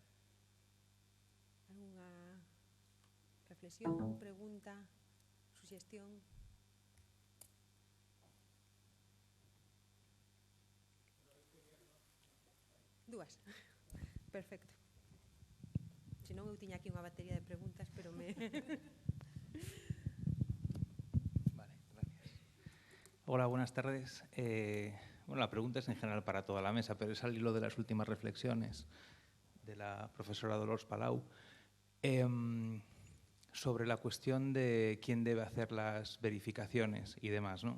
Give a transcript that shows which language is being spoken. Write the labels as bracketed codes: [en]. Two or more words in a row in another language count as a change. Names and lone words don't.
[gl] Algunha reflexión, pregunta, suxestión? Dúas. Perfecto. Se non, eu tiña aquí unha batería de preguntas, pero me... [es] Vale, gracias. Hola, buenas tardes. Bueno, la pregunta es en general para toda la mesa, pero es al hilo de las últimas reflexiones de la profesora Dolors Palau sobre la cuestión de quién debe hacer las verificaciones y demás, ¿no?